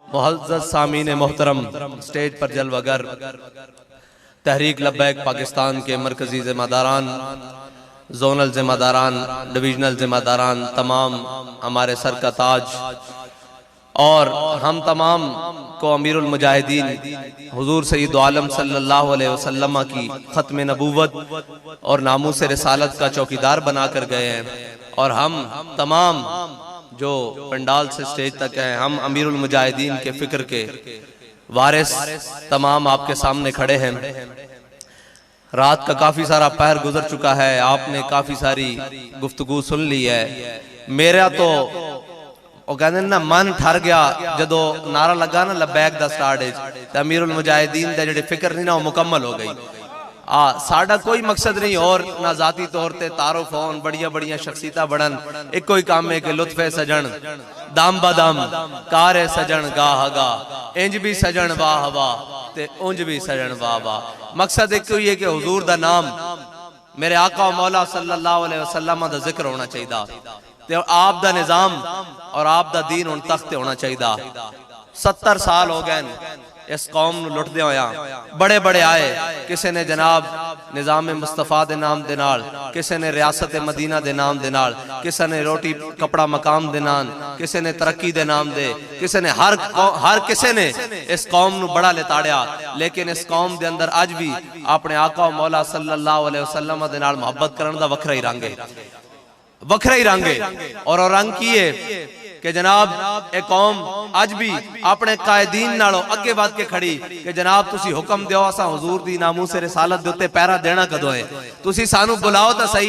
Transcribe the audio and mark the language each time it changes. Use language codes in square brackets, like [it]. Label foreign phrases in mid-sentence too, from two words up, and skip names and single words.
[ur] معزز سامعین محترم، سٹیج پر جلوہ گر تحریک لبیک پاکستان کے مرکزی ذمہ داران، زونل ذمہ داران، ڈویژنل ذمہ داران، تمام ہمارے سر کا تاج اور ہم تمام کو امیر المجاہدین حضور سید عالم [ar] صلى الله عليه وسلم [ur] کی ختم نبوت اور ناموس رسالت کا چوکیدار بنا کر گئے ہیں. اور ہم تمام جو پنڈال سے سٹیج تک ہیں، ہم امیر المجاہدین کے فکر کے وارث تمام آپ کے سامنے کھڑے ہیں. رات کا کافی سارا پہر گزر چکا ہے، آپ نے کافی ساری گفتگو سن لی ہے. [pa] میرا تو کہتے نا من ٹھر گیا جدوں نعرہ لگا نا لبیک دا سٹارٹ امیر المجاہدین دا جہڑی فکر نہیں نا وہ مکمل ہو گئی. ساڈا کوئی مقصد نہیں اور نا ذاتی طور تے تعارف ہون، بڑیاں بڑیاں شخصیتاں بڑھن، ایک کوئی کام ہے کہ لطفِ سجن دام بدم کارِ سجن گاہ گا، اینج بھی سجن واہ واہ تے اونج بھی سجن واہ واہ. مقصد ایک ہی ہے کہ حضور دا نام میرے آقا مولا [ar] صلى الله عليه وسلم [pa] دا ذکر ہونا چاہیے تے آپ دا نظام اور آپ دا دین ہن تخت ہونا چاہیے. 70 سال ہو گئے اس قوم نوں لٹدے ہویا، بڑے بڑے آئے، کسی نے جناب نظام مصطفیٰ دے نام دے نال، کسی نے ریاست مدینہ دے نام دے نال، کسی نے روٹی کپڑا مقام دے نام، کسی نے ترقی دے نام دے، کسی نے ہر کسی نے اس قوم نوں بڑا لتاڑیا. لیکن اس قوم دے اندر اج بھی اپنے آقا مولا [ar] صلى الله عليه وسلم [pa] دے نال محبت کرن دا وکھرا ہی رنگ ہے، وکھرا ہی رنگ ہے. اور رنگ کی ہے کہ جناب ایک قوم اج بھی اپنے قائدین نالوں اگے بڑھ کے کھڑی کہ جناب تسی حکم دیو اسا حضور دی ناموس رسالت دے اتے پہرہ دینا کدوں ہے، تسی سانوں بلاؤ تو سہی.